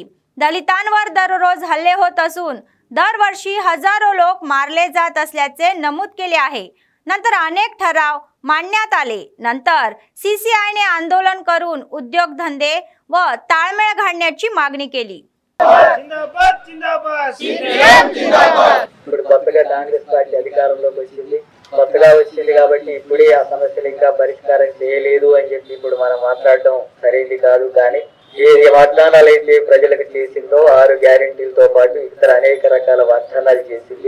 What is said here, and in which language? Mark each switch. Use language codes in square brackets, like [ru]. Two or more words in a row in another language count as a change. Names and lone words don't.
[mr] दलितांवर दररोज हल्ले होत असून दरवर्षी हजारो लोक मारले जात असल्याचे नमूद केले आहे. नंतर अनेक ठराव मांडण्यात आले. नंतर सीसीआयने आंदोलन करून उद्योगधंदे व ताळमेळ घालण्याची मागणी केली. [hi] जिंदाबाद जिंदाबाद सीपीएम जिंदाबाद. [te] ఇప్పుడు కొత్తగా కాంగ్రెస్ పార్టీ అధికారంలోకి వచ్చింది. కొత్తగా వచ్చింది కాబట్టి ఇప్పుడే ఆ సమస్యలు ఇంకా పరిష్కారం చేయలేదు అని చెప్పి ఇప్పుడు మనం మాట్లాడడం సరైనది కాదు. కానీ ఏది వాగ్దానాలు అయితే ప్రజలకు చేసిందో 6 గ్యారెంటీలతో పాటు ఇతర అనేక రకాల వాగ్దానాలు చేసింది.